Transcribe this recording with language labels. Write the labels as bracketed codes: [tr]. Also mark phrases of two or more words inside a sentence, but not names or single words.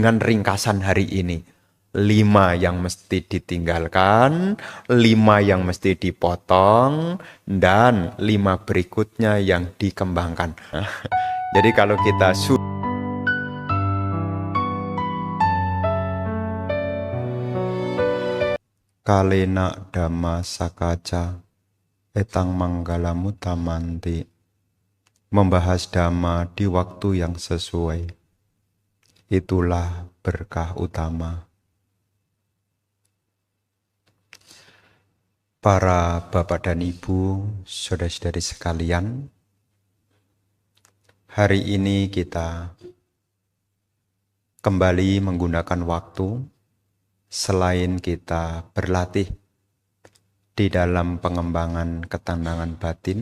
[id] Dengan ringkasan hari ini, 5 yang mesti ditinggalkan, 5 yang mesti dipotong, dan 5 berikutnya yang dikembangkan. Jadi kalau kita [pi] kalena dhamma sakaca etang manggala mutamanti, [id] membahas dhamma di waktu yang sesuai, itulah berkah utama. Para bapak dan ibu, saudara-saudari sekalian, hari ini kita kembali menggunakan waktu selain kita berlatih di dalam pengembangan ketenangan batin.